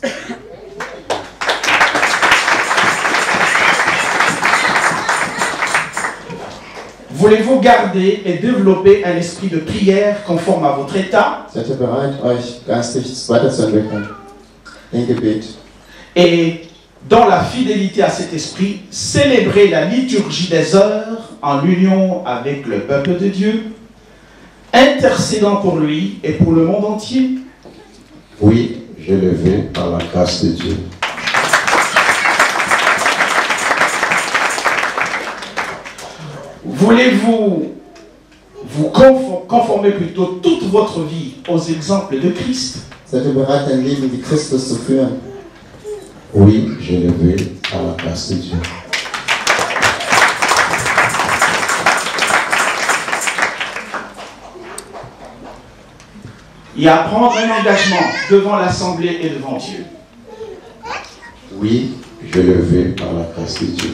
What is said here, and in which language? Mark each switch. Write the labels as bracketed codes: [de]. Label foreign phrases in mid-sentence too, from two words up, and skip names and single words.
[fr] Voulez-vous garder et développer un esprit de prière conforme à votre état [de] Seid ihr bereit, euch geistig weiterzuentwickeln? In Gebet. [fr] et, dans la fidélité à cet esprit, célébrer la liturgie des heures en union avec le peuple de Dieu, intercédant pour lui et pour le monde entier? Oui, je le fais par la grâce de Dieu. Voulez-vous vous conformer plutôt toute votre vie aux exemples de Christ? Seid ihr bereit, ein Leben wie Christus zu führen? Oui, je le fais par la grâce de Dieu. Et à prendre un engagement devant l'Assemblée et devant Dieu. Oui, je le fais par la grâce de Dieu.